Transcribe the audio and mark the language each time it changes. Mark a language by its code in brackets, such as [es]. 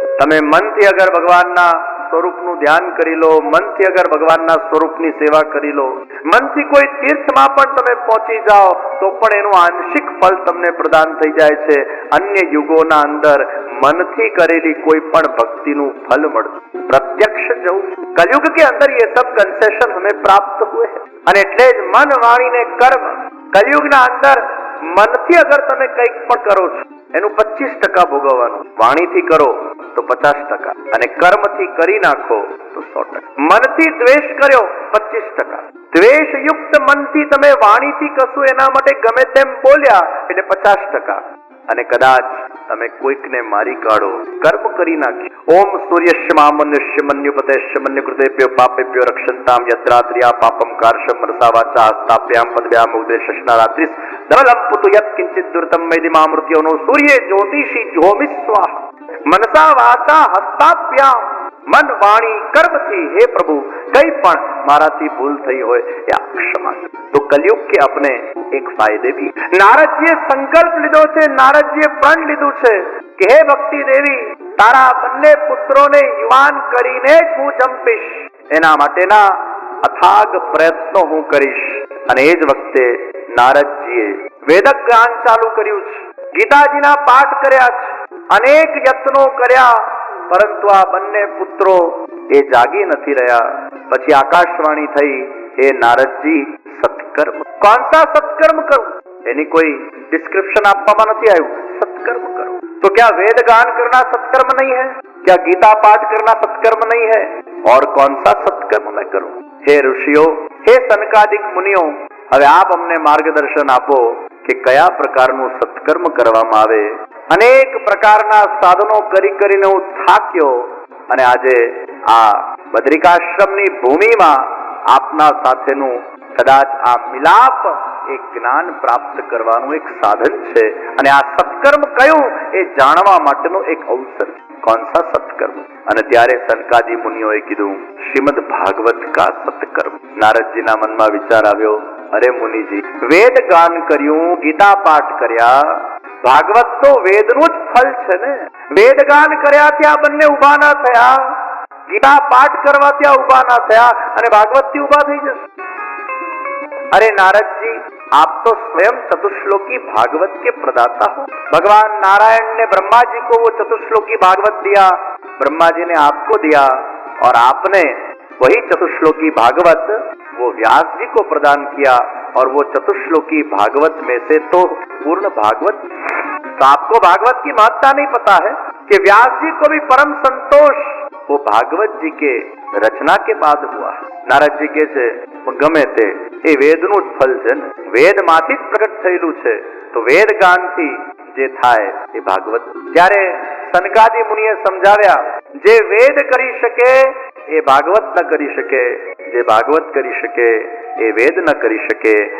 [gu] તમે મનથી અગર ભગવાનના સ્વરૂપનું ધ્યાન કરી લો, મનથી અગર ભગવાનના સ્વરૂપની સેવા કરી લો, મનથી કોઈ તીર્થમાં પણ તમે પહોંચી જાઓ તો પણ એનું આંશિક ફળ તમને પ્રદાન થઈ જાય છે. અન્ય યુગોના અંદર મનથી કરેલી કોઈ પણ ભક્તિનું ફલ મળતું, પ્રત્યક્ષ જવું. [hi] कलयुग के अंदर ये सब कंसेशन हमें प्राप्त हुए हैं. [gu] અને એટલે જ મન, વાણી ને કર્મ, કલયુગના અંદર મનથી અગર તમે કંઈક પણ કરો છો એનું 25% ભોગવવાનું. વાણીથી કરો તો 50%, અને કર્મથી કરી નાખો તો 100%. મનથી દ્વેષ કર્યો 25%, દ્વેષ યુક્ત મનથી તમે વાણીથી કશું એના માટે ગમે તેમ બોલ્યા એટલે 50%. અને કદાચ તમે કોઈકને મારી કાઢો, કર્મ કરી નાખી. [sa] ઓમ સૂર્યશ્મામન્યુષ્યમન્યુપતેશ્યમન્યુ કૃતેભ્યો પાપેભ્યો રક્ષંતામ યત્રાત્રિયા પાપમ કાર્ષમ મનસા વાચા હસ્તાભ્યામ પદભ્યામ ઉદેશશ્ના રાત્રિસ ધવલમ પુતુ યત કિંચિત દુર્તમ મૈદિ મામૃત્યોનો સૂર્ય જ્યોતિષી જ્હોમિ સ્વાહ મનસા વાચા હસ્તાભ્યામ. [gu] મન, વાણી, કર્મથી હે પ્રભુ કઈ પણ મારાથી ભૂલ થઈ હોય એ આપ ક્ષમા કરો. [hi] તો કલયુગ કે अपने एक फायदे भी. [gu] નારદજીએ સંકલ્પ લીધો છે, નારદજીએ પ્રણ લીધું છે કે હે ભક્તિ દેવી, તારા બંને પુત્રોને યુવાન કરીને જ હું જંપીશ. એના માટેના અથાગ પ્રયત્નો હું કરીશ. અને એ જ વખતે નારદજીએ વેદ જ્ઞાન ચાલુ કર્યું છે, ગીતાજીના પાઠ કર્યા છે, અનેક યત્નો કર્યા, પરંતુ આ બંને પુત્રો એ જાગી નથી રહ્યા. પછી આકાશવાણી થઈ, હે નારદજી, સત્કર્મ. [hi] कौन सा सत्कर्म करूं? यानी कोई डिस्क्रिप्शन [gu] આપવામાં નથી આવ્યું. [hi] सत्कर्म करो. तो क्या वेद गान करना सत्कर्म नहीं है? क्या गीता पाठ करना सत्कर्म नहीं है? और कौन सा सत्कर्म मैं करूं? हे ऋषियों, हे सनकादिक मुनिओ, [gu] હવે આપ અમને માર્ગદર્શન આપો કે કયા પ્રકારનું સત્કર્મ કરવામાં આવે. અનેક પ્રકારના સાધનો કરી કરીને હું થાક્યો, અને આજે આ બદ્રિકાશ્રમની ભૂમિમાં આપના સાથેનું કદાચ આ મિલાપ એક જ્ઞાન પ્રાપ્ત કરવાનું એક સાધન છે, અને આ સત્કર્મ કયું એ જાણવા માટેનો એક અવસર. [hi] કોણ સા સત્કર્મ? [gu] અને ત્યારે સનકાદી મુનિઓએ કીધું, શ્રીમદ ભાગવત કા સત્કર્મ. નારદજીના મનમાં વિચાર આવ્યો, અરે મુનિજી, વેદ ગાન કર્યું, ગીતા પાઠ કર્યા, ભાગવત તો વેદનું જ ફળ છે ને. વેદગાન કર્યાથી આ બંને ઉભા ના થયા, ગીતા પાઠ કરવાથી આ ઉભા ના થયા, અને ભાગવત થી ઉભા થઈ જશે. [hi] अरे नारद जी, आप तो स्वयं चतुश्लोकी भागवत के प्रदाता हो. भगवान नारायण ने ब्रह्मा जी को वो चतुश्लोकी भागवत दिया, ब्रह्मा जी ने आपको दिया, और आपने वही चतुश्लोकी भागवत वो व्यास जी को प्रदान किया, और वो चतुश्लोकी भागवत में से तो पूर्ण भागवत. तो आपको भागवत की महत्ता नहीं पता है कि व्यास जी को भी परम संतोष वो भागवत जी के रचना के बाद हुआ. [gu] નારદજી કે છે ગમે તે એ વેદનું જ ફળ છે ને, વેદમાંથી જ પ્રગટ થયેલું છે, તો વેદ ગાનથી જે થાય એ ભાગવત. ત્યારે સનકાદિ મુનિએ સમજાવ્યા, જે વેદ કરી શકે એ ભાગવત ન કરી શકે, જે ભાગવત કરી શકે એ વેદ ન કરી શકે.